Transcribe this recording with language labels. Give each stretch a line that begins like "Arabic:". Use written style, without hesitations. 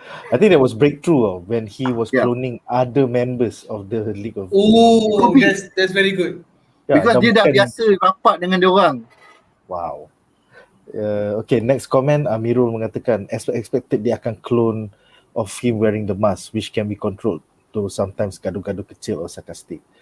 English: I think that was breakthrough when he was cloning other members of the League of That's very good.
Malay: Because dia dah biasa rapat dengan dia orang.
English: Wow. Okay, next comment,
Malay: Amirul mengatakan
English: as expected
Malay: dia akan
English: clone of him wearing the mask which can be controlled, though sometimes
Malay: gaduh-gaduh kecil
English: or sarcastic.